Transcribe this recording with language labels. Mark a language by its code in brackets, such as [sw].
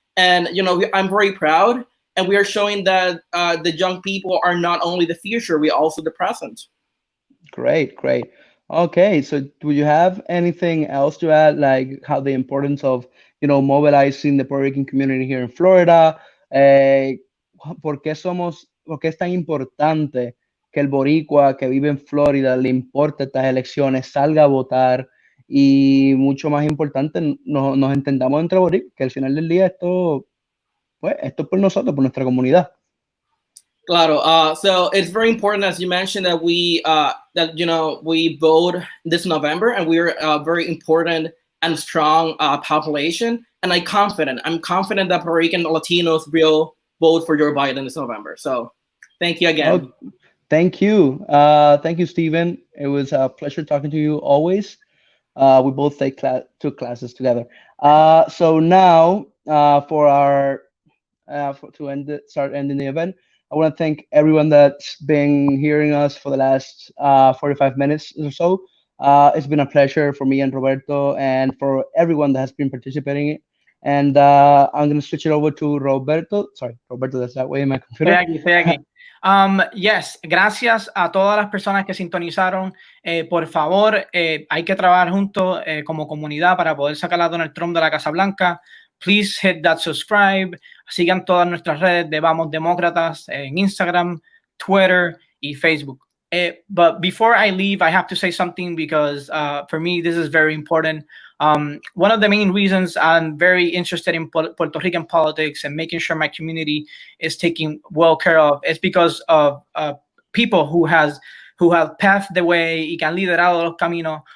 [en] And, you know, I'm very proud. And we are showing that the young people are not only the future, we also the present. Great, great. Okay, so do you have anything else to add, like how the importance of, you know, mobilizing the Puerto Rican community here in Florida? [es] ¿Por qué es tan importante que el boricua que vive en Florida le importe estas elecciones, salga a votar y mucho más importante, nos entendamos entre boricuas, que al final del día esto, pues, esto es por nosotros, por nuestra comunidad? Claro. [en] So it's very important, as you mentioned, that we we vote this November, and we're a very important and strong population. And I'm confident that Puerto Rican Latinos will vote for Joe Biden this November. So thank you again. Oh, thank you, Stephen. It was a pleasure talking to you always. We both took classes together. So now start ending the event. I want to thank everyone that's been hearing us for the last 45 minutes or so. It's been a pleasure for me and Roberto and for everyone that has been participating. And I'm going to switch it over to Roberto. Sorry, Roberto, that's that way in my computer. [es] Estoy aquí. Yes, gracias a todas las personas que sintonizaron. Por favor, hay que trabajar juntos como comunidad para poder sacar a Donald Trump de la Casa Blanca. [en] Please hit that subscribe. [es] Sigan todas nuestras redes de Vamos Demócratas en Instagram, Twitter y Facebook. [en] But before I leave, I have to say something because for me, this is very important. One of the main reasons I'm very interested in Puerto Rican politics and making sure my community is taken well care of is because of people who have paved the way [es] y que han liderado los caminos.